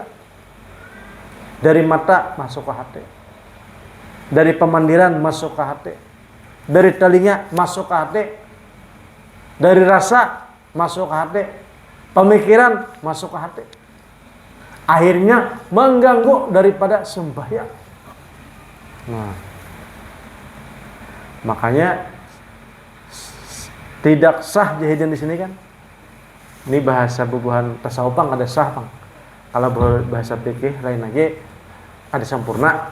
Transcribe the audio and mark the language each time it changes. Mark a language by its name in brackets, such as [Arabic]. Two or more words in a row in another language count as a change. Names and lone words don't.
[Banjar] Dari mata masuk ke hati, dari pemandiran masuk ke hati, dari telinga masuk ke hati, dari rasa masuk ke hati, pemikiran masuk ke hati. [Indonesian] Akhirnya mengganggu daripada sembahyang. [Banjar] Nah, makanya tidak sah jahidan di sini kan. Ini bahasa bubuhan tasawuf ada sah bang. Kalau bahasa fikih lain lagi ada sempurna.